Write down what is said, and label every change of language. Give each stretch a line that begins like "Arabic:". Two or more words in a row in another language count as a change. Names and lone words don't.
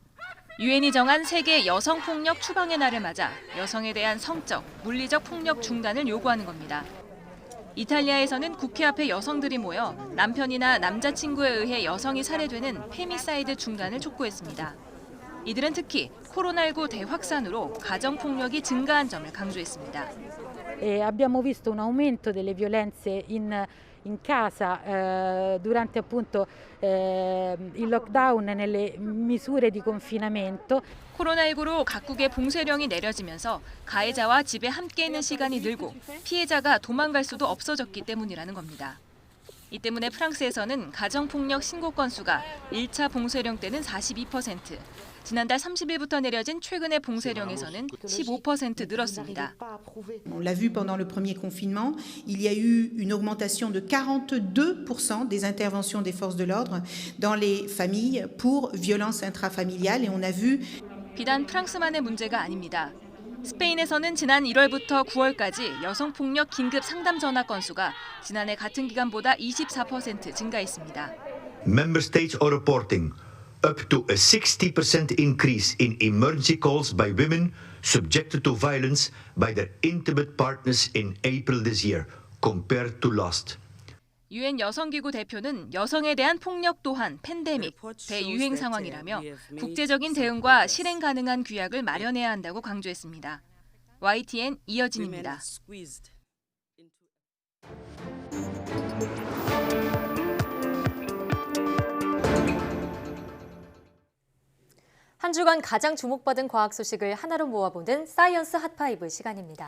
Korean: 유엔이 정한 세계 여성폭력 추방의 날을 맞아 여성에 대한 성적, 물리적 폭력 중단을 요구하는 겁니다. 이탈리아에서는 국회 앞에 여성들이 모여 남편이나 남자친구에 의해 여성이 살해되는 페미사이드 중단을 촉구했습니다. 이들은 특히 코로나19 대확산으로 가정폭력이 증가한 점을 강조했습니다.
Italian: Abbiamo visto un aumento delle violenze in casa durante appunto il lockdown nelle misure di confinamento.
Korean: 코로나19로 각국의 봉쇄령이 내려지면서 가해자와 집에 함께 있는 시간이 늘고 피해자가 도망갈 수도 없어졌기 때문이라는 겁니다. 이 때문에 프랑스에서는 가정폭력 신고 건수가 1차 봉쇄령 때는 42%, 지난달 30일부터 내려진 최근의 봉쇄령에서는 15% 늘었습니다.
French: On l'a vu pendant le premier confinement, il y a eu une augmentation de 42% des interventions des forces de l'ordre dans les familles pour violences intrafamiliales et on a vu
Korean: 비단 프랑스만의 문제가 아닙니다. 스페인에서는 지난 1월부터 9월까지 여성폭력 긴급 상담 전화 건수가 지난해 같은 기간보다 24% 증가했습니다.
English: Member states are reporting up to a 60% increase in emergency calls by women subjected to violence by their intimate partners in April this year compared to last.
Korean: 유엔 여성기구 대표는 여성에 대한 폭력 또한 팬데믹, 대유행 상황이라며 국제적인 대응과 실행 가능한 규약을 마련해야 한다고 강조했습니다. YTN 이여진입니다. 한 주간 가장 주목받은 과학 소식을 하나로 모아보는 사이언스 핫5 시간입니다.